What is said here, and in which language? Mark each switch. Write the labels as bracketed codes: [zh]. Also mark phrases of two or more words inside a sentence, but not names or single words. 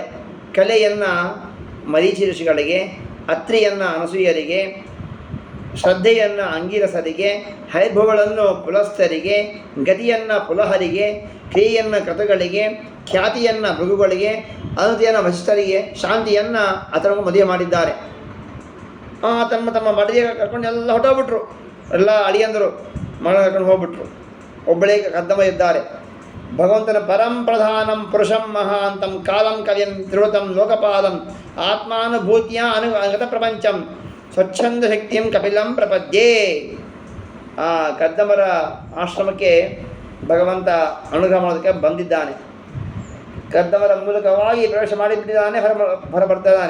[kn] ಕಲೆಯನ್ನು ಮರೀಚಿ ಋಷಿಗಳಿಗೆ, ಅತ್ರಿಯನ್ನು ಅನಸೂಯರಿಗೆ, ಶ್ರದ್ಧೆಯನ್ನು ಅಂಗಿರಸರಿಗೆ, ಹೈಭವಗಳನ್ನು ಪುಲಸ್ಥರಿಗೆ, ಗತಿಯನ್ನು ಪುಲಹರಿಗೆ, ಕ್ರಿಯೆಯನ್ನು ಕ್ರತುಗಳಿಗೆ, ಖ್ಯಾತಿಯನ್ನು ಭೃಗುಗಳಿಗೆ, ಅನುತಿಯನ್ನು ವಶಿಷ್ಠರಿಗೆ, ಶಾಂತಿಯನ್ನು ಅಥರ್ವನಿಗೆ ಮದುವೆ ಮಾಡಿದ್ದಾರೆ. ತಮ್ಮ ಮಡದಿಗೆ ಕರ್ಕೊಂಡು ಎಲ್ಲ ಹೊಟ್ಟೋಗ್ಬಿಟ್ರು, ಎಲ್ಲ ಅಳಿಯಂದರು ಮನ ಕರ್ಕೊಂಡು ಹೋಗ್ಬಿಟ್ರು. ಒಬ್ಬಳೇ ಕದ್ದಮ ಇದ್ದಾರೆ. [sa] ಭಗವಂತನ ಪರಂಪ್ರಧಾನಂ ಪುರುಷಂ ಮಹಾಂತಂ ಕಾಲಂ ಕವಿಯಂ ತ್ರಿವೃತಂ ಲೋಕಪಾಲಂ ಆತ್ಮಾನುಭೂತಿಯ ಅನುಗತ ಪ್ರಪಂಚಂ ಸ್ವಚ್ಛಂದ ಶಕ್ತಿಯಂ ಕಪಿಲಂ ಪ್ರಪದ್ಯೆ. [kn] ಆ ಕದ್ದಮರ ಆಶ್ರಮಕ್ಕೆ ಭಗವಂತ ಅನುಗ್ರಹ ಮಾಡೋದಕ್ಕೆ ಬಂದಿದ್ದಾನೆ. ಕದ್ದಮರ ಮೂಲಕವಾಗಿ ಪ್ರವೇಶ ಮಾಡಿಬಿಟ್ಟಿದ್ದಾನೆ, ಹೊರ ಬರ್ತಿದ್ದಾನೆ.